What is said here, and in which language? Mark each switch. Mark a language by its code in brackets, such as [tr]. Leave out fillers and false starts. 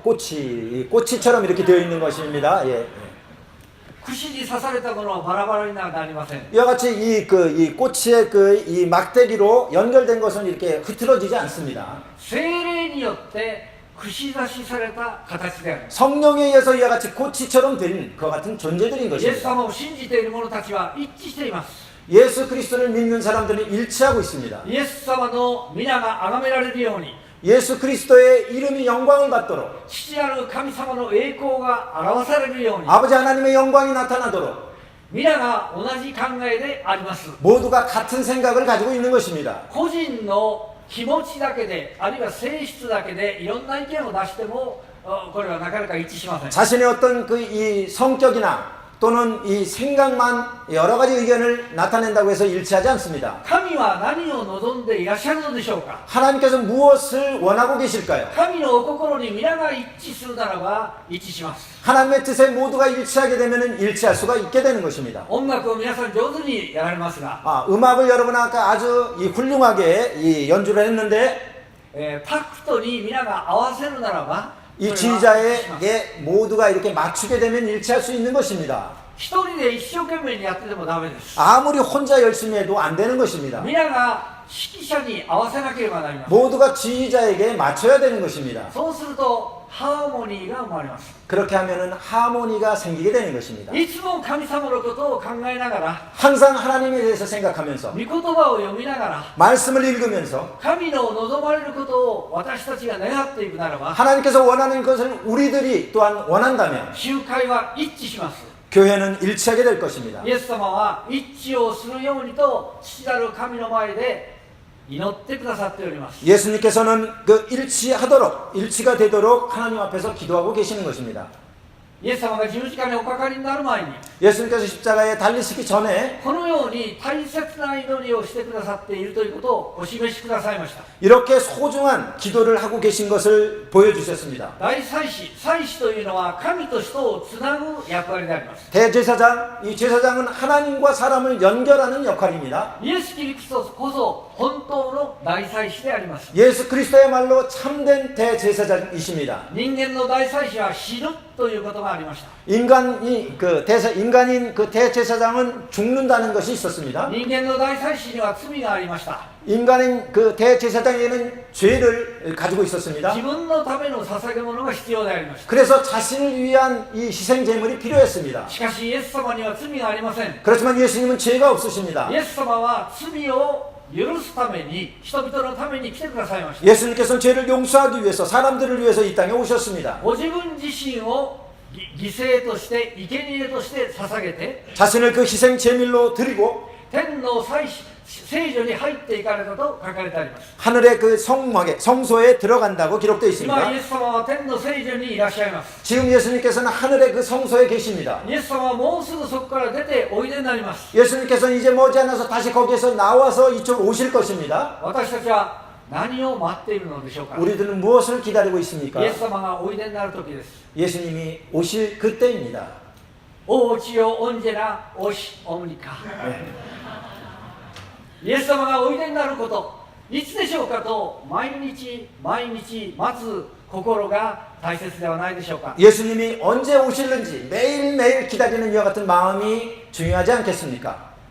[ko] 꽃이처럼 이렇게 되어 있는 것입니다. 예. [ja] 串に刺されたものはバラバラになりません。 [ko] 이와 같이 이 꽃의 이 막대기로 연결된 것은 이렇게 흐트러지지 않습니다. [ja] 聖霊によって串刺しされた形であります。 [ko] 성령에 의해서 이와 같이 꽃이처럼 된 그와 같은 존재들인 [ja] イエス [ko] 것입니다. [ja] 様を信じている者たちは一致しています。 [ko] 예수 그리스도를 믿는 사람들은 일치하고 있습니다. [ja] イエス様の皆が崇められるように、 [ko] 예수 그리스도의 이름이 영광을 받도록 [ja] 父なる神様の栄光が表されるように、 [ko] 아버지 하나님의 영광이 나타나도록 [ja] 皆が同じ考えであります。 [ko] 모두가 같은 생각을 가지고 있는 것입니다. [ja] 個人の気持ちだけで、あるいは性質だけでいろんな意見を出してもこれはなかなか一致しません。 [ko] 자신의 어떤 이 성격이나 또는 이 생각만 여러 가지 의견을 나타낸다고 해서 일치하지 않습니다. [ja] 神は何を望んでいらっしゃるのでしょうか。 [ko] 하나님께서 무엇을 원하고 계실까요? [ja] 神のお心に皆が一致するならば一致します。 [ko] 하나님의 뜻에 모두가 일치하게 되면 일치할 수가 있게 되는 것입니다. [ja] 音楽を皆さん上手にやられますが、 [ko] 음악을 여러분 아까 아주 훌륭하게 연주를 했는데 [ja] タクトに皆が合わせるならば [ko] 이 지휘자에게 모두가 이렇게 맞추게 되면 일치할 수 있는 것입니다. [ja] 一人で一生懸命にやっててもダメです。 [ko] 아무리 혼자 열심히 해도 안 되는 것입니다. [ja] 皆が指揮者に合わせなければなりません。 [ko] 모두가 지휘자에게 맞춰야 되는 것입니다. [ja] そうするとハーモニーが生まれます。 [ko] 그렇게 하면은 하모니가 생기게 되는 것입니다. [ja] いつも神様のことを考えながら、 [ko] 항상 하나님에 대해서 생각하면서 [ja] 御言葉を読みながら、 [ko] 말씀을 읽으면서 [ja] 神の望まれることを私たちが願っていくならば、 [ko] 하나님께서 원하는 것을 우리들이 또한 원한다면 [ja] 集会は一致します。 [ko] 교회는 일치하게 될 것입니다. [ja] イエス様は一致をするようにと父なる神の前で祈ってくださっております。 [ko] 예수님께서는 일치가 되도록 하나님 앞에서 기도하고 계시는 것입니다. [ja] イエス様が十字架におかかりになる前に、 [ko] 예수님께서 십자가에 달리시기 전에 [ja] このように大切な祈りをしてくださっているということをお示しくださいました。 [ko] 이렇게 소중한 기도를 하고 계신 것을 보여주셨습니다. [ja] 大祭司、祭司というのは神と人をつなぐ役割であります。 [ko] 대제사장, 이 제사장은 하나님과 사람을 연결하는 역할입니다. [ja] イエス・キリストこそ本当の大祭司であります。 [ko] 예수 그리스도야말로 참된 대제사장이십니다. [ja] 人間の大祭司は死ぬということがありました。 [ko] 인간인 그 대제사장은 죽는다는 것이 있었습니다. [ja] 人間の大祭司には罪がありました。 [ko] 인간인 그 대제사장에는 죄를 가지고 있었습니다. [ja] 自分のための捧げ物が必要でありました。 [ko] 그래서 자신을 위한 이 희생 제물이 필요했습니다. [ja] しかしイエス様には罪がありません。 [ko] 그렇지만 예수님은 죄가 없으십니다. [ja] イエス様は罪を許すために、人々のために来てくださいました。 [ko] 예수님께서는 죄를 용서하기 위해서 사람들을 위해서 이 땅에 오셨습니다. [ja] ご自分自身を犠牲として生贄として捧げて [ko] 자신을 그 희생 제물로 드리고 [ja] 天の聖所に入っていかれたと書かれてあります。 [ko] 하늘의 그 성소에 들어간다고 기록되어 [ja] 今 [ko] 있습니다. [ja] イエス様は天の聖所にいらっしゃいます。 [ko] 지금 예수님께서는 하늘의 그 성소에 계십니다. [ja] イエス様はもうすぐそこから出ておいでになります。 [ko] 예수님께서는 이제 머지않아서 다시 거기에서 나와서 이쪽 오실 것입니다. [ja] 私たちは何を待っているのでしょうか。 [ko] 우리들은 무엇을 기다리고 있습니까? [ja] イエス様がおいでになる時です。 [ko] 예수님이 오실 그때입니다. 오 주여 언제나 오시옵니까? [ja] イエス様がおいでになること、いつでしょうかと毎日毎日待つ心が大切ではないでしょうか。 [ko] 예수님이 언제 오실는지 매일매일 기다리는 이와 같은 마음이 중요하지 않겠습니까?